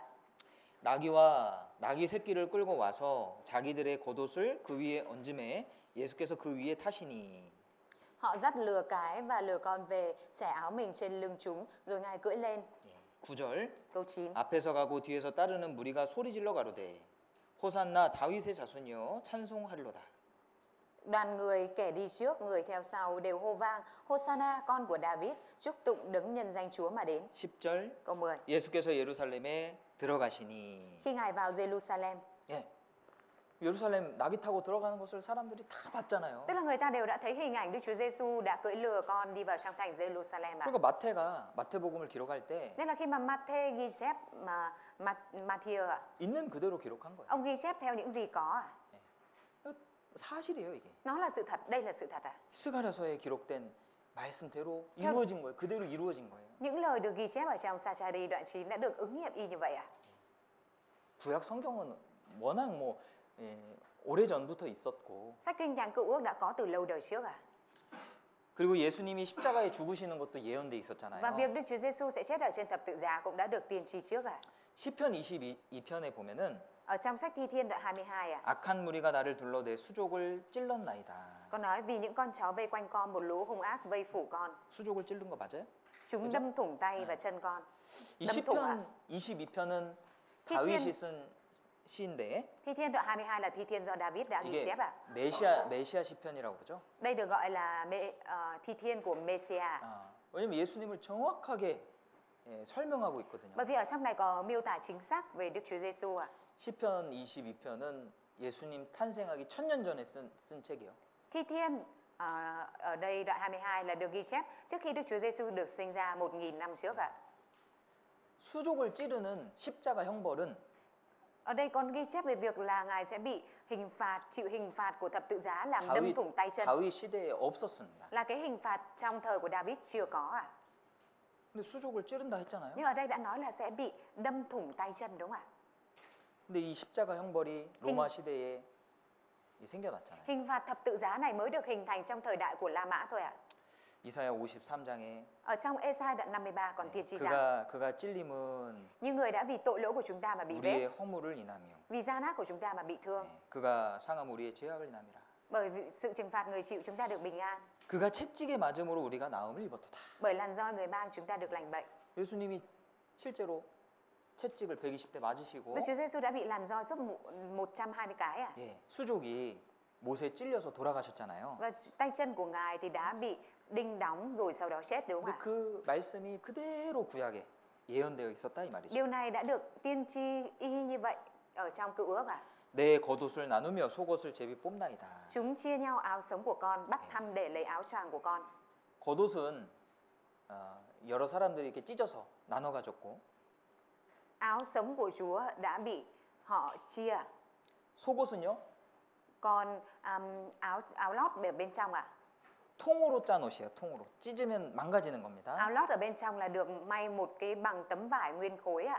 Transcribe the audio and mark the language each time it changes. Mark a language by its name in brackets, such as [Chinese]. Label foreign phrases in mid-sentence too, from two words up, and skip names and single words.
[Korean] 나귀와 나귀 새끼를 끌고 와서 자기들의 겉옷을 그 위에 얹음에 예수께서 그 위에 타시니 [Vietnamese] Họ dắt lừa cái và lừa con về, trải áo mình trên lưng chúng, rồi Ngài cưỡi lên. [Korean] 9절 [Vietnamese] Câu 9. [Korean] 앞에서 가고 뒤에서 따르는 무리가 소리질러 가로되 호산나 다윗의 자손이여 찬송하리로다. [Vietnamese] Đoàn người kẻ đi trước, người theo sau đều hô vang, Hosanna con của David, chúc tụng đấng nhân danh Chúa mà đến. [Korean] 10절 [Vietnamese] Câu 10. [Korean] 예수께서 예루살렘에 들어가시니 [Vietnamese] Khi Ngài vào Jerusalem, [Korean] 예. 예루살렘 나귀 타고 들어가는 것을 사람들이 다 봤잖아요. [Vietnamese] tức là người ta đều đã thấy hình ảnh Đức Chúa Giêsu đã cưỡi lừa con đi vào trong thành Jerusalem à. [Korean] 그러니까 마태가 마태복음을 기록할 때 [Vietnamese] Nên là khi mà Matthew ghi chép mà Matthew ạ, [Korean] 있는 그대로 기록한 거예요. [Vietnamese] ông ghi chép theo những gì có à? [Korean] 사실이에요, 이게. [Vietnamese] Nó là sự thật, đây là sự thật à? [Korean] 스가랴서에 기록된 말씀대로 이루어진 거예요. 그대로 이루어진 거예요. [Vietnamese] Những lời được ghi chép ở trong Sa-cha-ri đoạn 9 đã được ứng nghiệm y như vậy à? [Korean] 구약 성경은 워낙 뭐 오래 전부터 있었고 [Vietnamese] Sách Kinh Thánh Cựu Ước đã có từ lâu đời trước à? [Korean] 그리고 예수님이 십자가에 죽으시는 것도 예언돼 있었잖아요. [Vietnamese] Và việc Đức Chúa Giêsu sẽ chết ở trên thập tự giá cũng đã được tiên tri trước à? [Korean] 시편 22편에 보면은 [Vietnamese] Ở trong sách Thi Thiên đoạn 22 à? [Korean] 악한 무리가 나를 둘러 내 수족을 찔렀나이다. [Vietnamese] Có nói vì những con chó vây quanh con, một lũ hung ác vây phủ con. [Korean] 수족을 찔른 거 맞아요? [Vietnamese] Chúng đâm thủng tay và chân con. [Korean] 이 [Vietnamese] Đâm thủng [Korean] 시편 [Vietnamese] à? [Korean] 22편은 히 다윗이 [Vietnamese] thiên- [Korean] 쓴 시인데 [Vietnamese] Thi Thiên đoạn 22 là thi thiên do David đã ghi [Korean] 이게 [Vietnamese] chép ạ. [Korean] 메시아 시편이라고 그러죠. [Vietnamese] Đây được gọi là thi thiên của Messiah. [Korean] 왜냐면 예수님을 정확하게 설명하고 있거든요. [Vietnamese] Bởi vì ở trong này có miêu tả chính xác về Đức Chúa Giêsu ạ. [Korean] 시편 22편은 예수님 탄생하기 1000년 전에 쓴 책이에요. [Vietnamese] Thi thiên ở đây đoạn 22 là được ghi chép trước khi Đức Chúa Giêsu được sinh ra 1000 năm trước ạ. [Korean] 수족을 찌르는 십자가 형벌은 [Vietnamese] Ở đây còn ghi chép về việc là Ngài sẽ bị chịu hình phạt của thập tự giá làm đâm thủng tay chân. [Korean] 다윗 시대에 없었습니다. [Vietnamese] Là cái hình phạt trong thời của David chưa có ạ. [Korean] 근데 수족을 찌른다 했잖아요. [Vietnamese] Nhưng ở đây đã nói là sẽ bị đâm thủng tay chân đúng không ạ? [Korean] 근데 이 십자가 형벌이 로마 시대에 생겨났잖아요. [Vietnamese] Hình phạt thập tự giá này mới được hình thành trong thời đại của La Mã thôi ạ. [Korean] 이사야 53장에 [Vietnamese] Ở trong Ê-sai đoạn 53 còn tiên tri rằng [Korean] 그가 찔림은 [Vietnamese] như người đã vì tội lỗi của chúng ta mà bị vết, [Korean] 우리의 허물을 인하며 [Vietnamese] vì gian ác của chúng ta mà bị thương. [Korean] 그가 상함 우리의 죄악을 인함이라. [Vietnamese] Bởi vì sự trừng phạt người chịu chúng ta được bình an. [Korean] 그가 채찍에 맞음으로 우리가 나음을 입었도다. [Vietnamese] Bởi làn roi người mang chúng ta được lành bệnh. [Korean] 예수님이 실제로 채찍을 120대 맞으시고 [Vietnamese] Đức Chúa Giêsu đã bị làn roi suốt 120 cái à? [Korean] 수족이 못에 찔려서 돌아가셨잖아요. [Vietnamese] Và tay chân của Ngài thì đã bị đinh đóng rồi sau đó chết đúng không [Korean] 근데 [Vietnamese] ạ? [Korean] 그 말씀이 그대로 구약에 예언되어 있었다 이 말이죠. [Vietnamese] Điều này đã được tiên tri y như vậy ở trong Cựu Ước ạ. [Korean] 내 겉옷을 나누며 속옷을 제비 뽑나이다. [Vietnamese] Chúng chia nhau áo sống của con, bắt thăm để lấy áo choàng của con. [Korean] 겉옷은 여러 사람들이 이렇게 찢어서 나눠 가졌고 [Vietnamese] Áo sống của Chúa đã bị họ chia. [Korean] 속옷은요 [Vietnamese] Còn áo lót ở bên trong ạ. [Korean] 통으로 짠 옷이에요. 통으로 찢으면 망가지는 겁니다. [Vietnamese] Áo lót ở bên trong là được may một cái bằng tấm vải nguyên khối ạ.